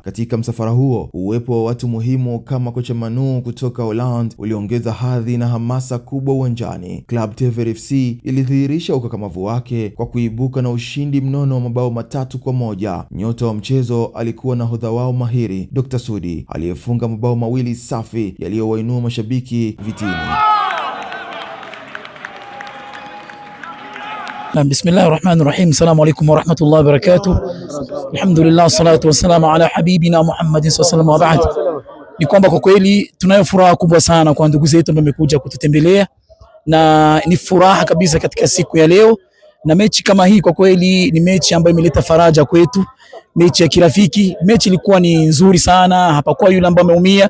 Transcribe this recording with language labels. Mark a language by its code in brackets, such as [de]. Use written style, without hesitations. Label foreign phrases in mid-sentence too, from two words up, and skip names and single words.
[sw] Katika msafara huo, uwepo wa watu muhimu kama kocha Manu kutoka Holland uliongeza hadhi na hamasa kubwa uwanjani. Club Tever FC ilidhihirisha ukakamavu wake kwa kuibuka na ushindi mnono wa mabao 3-1. Nyota wa mchezo alikuwa nahodha wao mahiri Dr. Sudi aliyefunga mabao 2 safi yaliyowainua mashabiki vitini. [ar] بسم الله الرحمن الرحيم. السلام عليكم ورحمة الله وبركاته. الحمد لله، الصلاة والسلام على حبيبنا محمد صلى الله عليه وسلم. [sw] Ni kwamba kwa kweli tunayo furaha kubwa sana kwa ndugu zetu ambao wamekuja kututembelea, na ni furaha kabisa katika siku ya leo. Na mechi kama hii kwa kweli ni mechi ambayo imeleta faraja kwetu, mechi ya kirafiki. Mechi ilikuwa ni nzuri sana, hapakuwa yule ambaye ameumia.